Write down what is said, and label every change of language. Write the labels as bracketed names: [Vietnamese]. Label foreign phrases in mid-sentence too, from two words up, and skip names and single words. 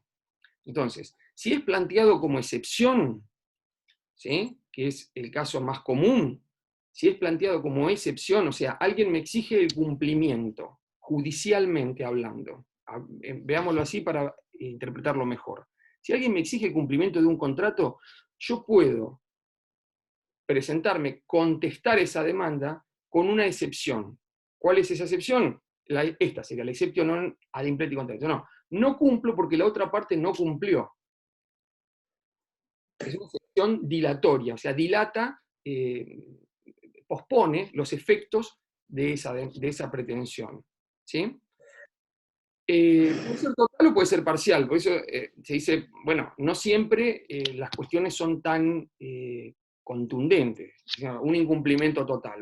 [Spanish] Entonces, si es planteado como excepción, ¿sí?, que es el caso más común, si es planteado como excepción, o sea, alguien me exige el cumplimiento, judicialmente hablando, veámoslo así para interpretarlo mejor. Si alguien me exige el cumplimiento de un contrato, yo puedo presentarme, contestar esa demanda con una excepción. ¿Cuál es esa excepción? Esta sería la [Latin] exception non ad impleti contractus. [Spanish] No cumplo porque la otra parte no cumplió. Es una excepción dilatoria, o sea, dilata, pospone los efectos de esa pretensión. ¿Sí? Puede ser total o puede ser parcial, por eso se dice, bueno, no siempre las cuestiones son tan contundentes, o sea, un incumplimiento total.